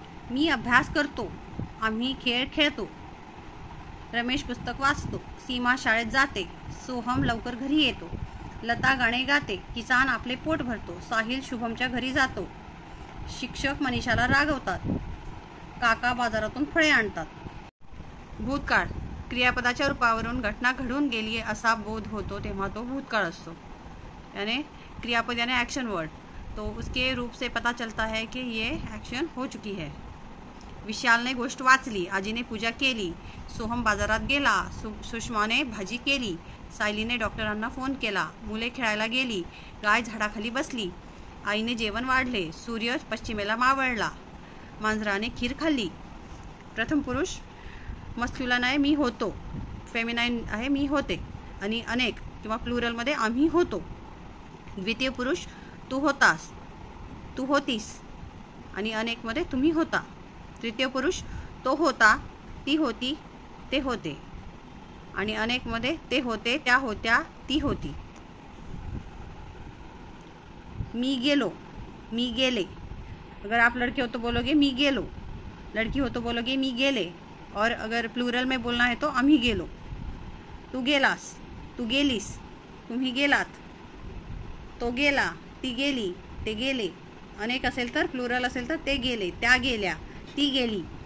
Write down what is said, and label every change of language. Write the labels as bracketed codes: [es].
[mr] मी अभ्यास करतो, आम्ही खेळ खेळतो. रमेश पुस्तक वाचतो, सीमा शाळेत जाते, सोहम लवकर घरी येतो, लता गाणे गाते, किसान आपले पोट भरतो, साहिल शुभमच्या घरी जातो, शिक्षक मनीषाला रागवतात, काका बाजारातून फळे आणतात. भूतकाळ क्रियापदाच्या रूपावरून घटना घडून गेली असा बोध होतो तेव्हा तो भूतकाळ असतो. [hi] यानी क्रियापद यानी एक्शन वर्ड, तो उसके रूप से पता चलता है कि ये एक्शन हो चुकी है. [mr] विशालने गोष्ट वाचली, आजीने पूजा केली, सोहम बाजारात गेला, सुषमाने भाजी केली, सायलीने डॉक्टरांना फोन केला, मुले खेळायला गेली, गाय झाडाखाली बसली, आईने जेवण वाढले, सूर्य पश्चिमेला मावळला, मांजराने खीर खाल्ली. प्रथम पुरुष मस्क्युलाइन आहे, मी होतो. फेमिनाइन आहे, मी होते. आणि अनेक किंवा प्लुरलमध्ये आम्ही होतो. द्वितीय पुरुष तू होतास, तू होतीस. आणि अनेकमध्ये तुम्ही होता. तृतीय पुरुष तो होता, ती होती, ते होते. आणि अनेकमध्ये ते होते, त्या होत्या, ती होती. मी गेलो, मी गेले. [hi] अगर आप लड़के हो तो बोलोगे [mr] मी गेलो, [hi] लड़की हो तो बोलोगे [mr] मी गेले. [hi] और अगर प्लूरल में बोलना है तो [mr] आम्ही गेलो. तू गेलास, तू गेलीस, तुम्ही गेलात, तो गेला, ती गेली, ते गेले. अनेक असेल तर, प्लुरल असेल तर ते गेले, त्या गेल्या, ती गेली.